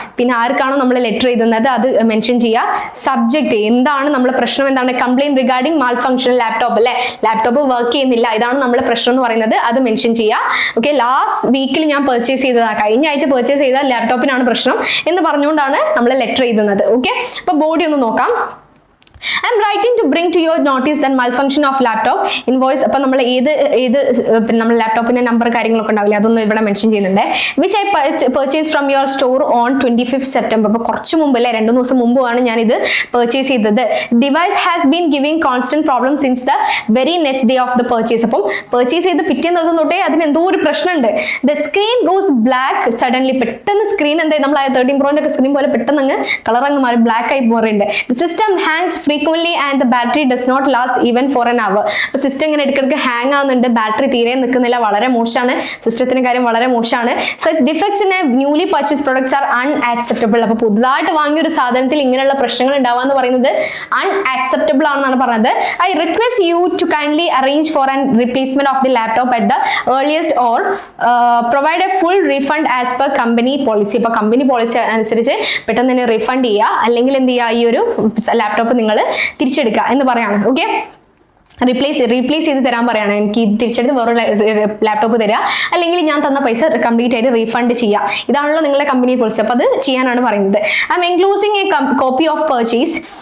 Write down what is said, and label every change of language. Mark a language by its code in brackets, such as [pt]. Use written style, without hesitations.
[ml] പിന്നെ ആർക്കാണോ നമ്മൾ ലെറ്റർ എഴുതുന്നത് അത് മെൻഷൻ ചെയ്യുക. സബ്ജക്ട് എന്താണ് നമ്മുടെ പ്രശ്നം, എന്താണ് [en] complaint regarding malfunction laptop [ml] അല്ലെ, ലാപ്ടോപ്പ് വർക്ക് ചെയ്യുന്നില്ല, ഇതാണ് നമ്മുടെ പ്രശ്നം എന്ന് പറയുന്നത്, അത് മെൻഷൻ ചെയ്യുക. ഓക്കെ, ലാസ്റ്റ് വീക്കിൽ ഞാൻ പർച്ചേസ് ചെയ്തതാണ്, കഴിഞ്ഞ ആഴ്ച പർച്ചേസ് ചെയ്ത ലാപ്ടോപ്പിനാണ് പ്രശ്നം എന്ന് പറഞ്ഞുകൊണ്ടാണ് നമ്മൾ ലെറ്റർ എഴുതുന്നത്. ഓക്കെ, അപ്പൊ ബോഡി ഒന്ന് നോക്കാം. [en] I'm writing to bring to your notice that malfunction of laptop invoice. [ml] അപ്പോൾ നമ്മൾ ഏത് നമ്മൾ ലാപ്ടോപ്പിന്റെ നമ്പർ കാര്യങ്ങളൊക്കെ ഉണ്ടാവില്ലേ, അതൊന്നും ഇവിടെ മെൻഷൻ ചെയ്യുന്നുണ്ട്. [en] Which I purchase from your store on 25th September. [ml] അപ്പോൾ കുറച്ച് മുമ്പ് അല്ലേ, 2 ദിവസം മുമ്പാണ് ഞാൻ ഇത് പർച്ചേസ് ചെയ്തത്. [en] Device has been giving constant problem since the very next day of the purchase. [ml] അപ്പം പർച്ചേസ് ചെയ്ത് പിറ്റേ ദിവസം തൊട്ടേ അതിന് എന്തോ ഒരു പ്രശ്നമുണ്ട്. [en] The screen goes black suddenly. [ml] പെട്ടെന്ന് സ്ക്രീൻ എന്തായി, നമ്മൾ 13 Pro ഒക്കെ സ്ക്രീൻ പോലെ പെട്ടെന്ന് അങ്ങ് കളർ അങ്ങ് മാറി ബ്ലാക്ക് ആയി പോറുണ്ട്. [en] The system hangs frequently and the battery does not last even for an hour. [ml] അപ്പോൾ സിസ്റ്റം ഇങ്ങനെ ഇടയ്ക്കിടയ്ക്ക് ഹാങ് ആവുന്നുണ്ട്, ബാറ്ററി തീരെ നിൽക്കുന്നില്ല, വളരെ മോശമാണ്, സിസ്റ്റത്തിന്റെ കാര്യം വളരെ മോശമാണ്. [en] such defects in a newly purchased products are unacceptable. [ml] അപ്പോൾ പുതുതായിട്ട് വാങ്ങിയ ഒരു സാധനത്തിൽ ഇങ്ങനെയുള്ള പ്രശ്നങ്ങൾ ഉണ്ടാവുക എന്ന് പറയുന്നത് unacceptable ആണെന്നാണ് പറഞ്ഞത്. [en] I request you to kindly arrange for an replacement of the laptop at the earliest or provide a full refund as per company policy. [ml] അപ്പോൾ കമ്പനി പോളിസി അനുസരിച്ച് പെട്ടെന്ന് തന്നെ റീഫണ്ട് ചെയ്യുക, അല്ലെങ്കിൽ എന്ത് ചെയ്യുക, ഈ ഒരു ലാപ്ടോപ്പ് നിങ്ങൾ തിരിച്ചെടുക്കുക എന്ന് പറയാണ്. ഓക്കെ, റീപ്ലേസ് ചെയ്ത് തരാൻ പറയാണ്, എനിക്ക് തിരിച്ചെടുത്ത് വേറൊരു ലാപ്ടോപ്പ് തരിക, അല്ലെങ്കിൽ ഞാൻ തന്ന പൈസ കംപ്ലീറ്റ് ആയിട്ട് റീഫണ്ട് ചെയ്യുക. ഇതാണല്ലോ നിങ്ങളുടെ കമ്പനി പോളിസി. അപ്പോൾ അത് ചെയ്യാനാണ് പറയുന്നത്. [en] I'm enclosing a copy of purchase